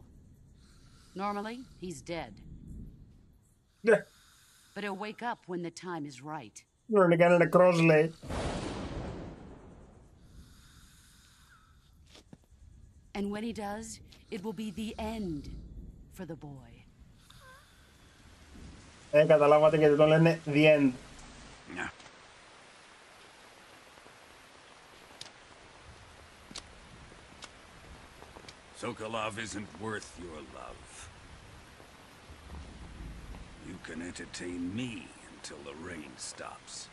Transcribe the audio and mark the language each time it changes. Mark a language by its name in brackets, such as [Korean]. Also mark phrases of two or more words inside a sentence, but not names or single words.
[English] Normally, he's dead. Yeah. But he'll wake up when the time is right. You're gonna get a cross leg. And when he does, it will be the end for the boy. [Greek] Καταλάβατε γιατί το λένε [English] the end. Yeah. Sokolov isn't worth your love. You can entertain me until the rain stops.